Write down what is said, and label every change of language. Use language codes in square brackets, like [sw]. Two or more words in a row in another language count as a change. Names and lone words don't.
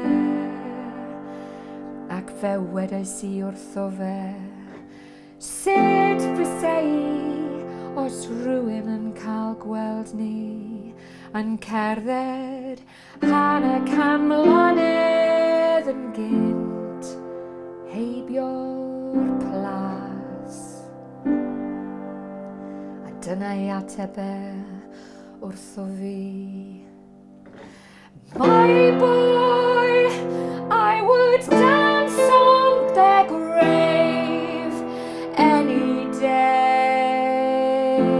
[cy] ac fe wedes i wrtho fe, sut fysei os rhywun yn cael gweld ni yn cerdded hanner can mlynedd yn gynt heibio'r plas. A dyna ei ateb e wrtho fi. [en] My boy, I would dance on their grave any day.